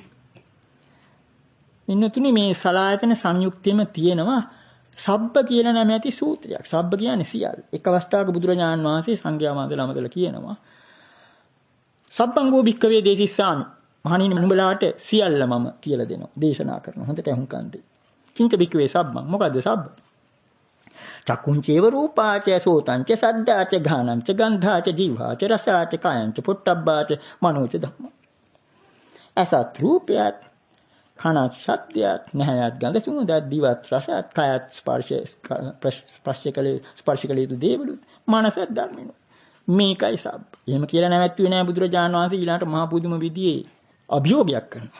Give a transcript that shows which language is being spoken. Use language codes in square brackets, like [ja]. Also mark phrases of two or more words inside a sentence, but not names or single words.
[si] ඉන්නතුනේ මේ සලආයතන සංයුක්තෙම තියෙනවා සබ්බ කියලා නම ඇති සූත්‍රයක්. සබ්බ කියන්නේ සියල්ල. එක් අවස්ථාවක බුදුරජාණන් වහන්සේ සංඝයා වහන්සේලා අමතලා කියනවා [pi] සබ්බංගෝ භික්ඛවේ දේසිස්සාමි. [si] මහණෙනි නුඹලාට සියල්ල මම කියලා දෙනවා. දේශනා කරනවා. හොඳට අහුම්කන් දෙන්න. [pi] චින්ත භික්ඛවේ සබ්බං. [si] මොකද්ද සබ්බ? [pi] චක්කුංචේව රූපාච සෝතංච සද්දාච ඝානංච ගන්ධාච ජීවාච රසාච කායංච පොට්ටබ්බාච මනෝච ධම්ම. [si] අසත් රූපයත් කනත් ශබ්දයත් නැහැයත් ගඳ සුවඳත් දිවත් රසත් කායත් ස්පර්ශකලේ දේවලුත් මනසත් ධර්මිනු. මේකයි සබ්බ. එහෙම කියලා නැවැත්තුවේ නෑ බුදුරජාණන් වහන්සේ ඊළාට මහා පුදුම විදියේ අභියෝගයක් කරනවා.